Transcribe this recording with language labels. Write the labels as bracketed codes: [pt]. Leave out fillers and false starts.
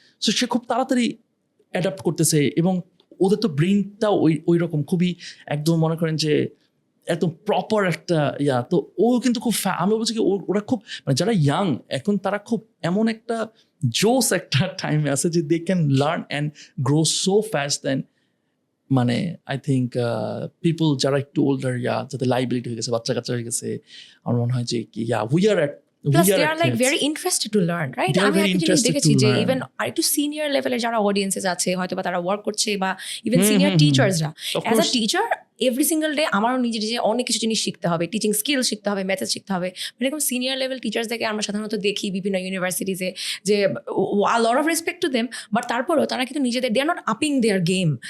[bn] So সে খুব তাড়াতাড়ি adapt করতেছে, এবং ওদের তো ব্রেইনটাও ওই রকম খুবই একদম মনে করেন যে একদম প্রপার একটা তো ও কিন্তু খুব আমি বলছি কি ওরা খুব মানে যারা ইয়াং এখন তারা খুব এমন একটা জোস একটা টাইমে আছে যে [en] they can learn and grow so fast [bn] দেন মানে আই থিঙ্ক পিপল যারা একটু ওল্ডার যাদের লাইবিলিটি হয়ে গেছে, বাচ্চা কাচ্চা হয়ে গেছে, আমার মনে হয় যে কি we are [en] Plus, they are like very interested to learn, right? [bn] আমি একটা জিনিস দেখেছি যে ইভেন আরেকটু সিনিয়র লেভেলের যারা অডিয়েন্সেস আছে, হয়তো বা তারা ওয়ার্ক করছে, বা even senior টিচার্সরা, as a teacher every single day আমারও নিজে অনেক কিছু জিনিস শিখতে হবে, টিচিং স্কিল শিখতে হবে, মেথড শিখতে হবে। মানে এরকম সিনিয়র লেভেল টিচার্সদেরকে আমরা সাধারণত দেখি বিভিন্ন ইউনিভার্সিটিজে, যে lot of respect to them, but তারপরেও তারা কিন্তু নিজেদের [en] They are not upping their game.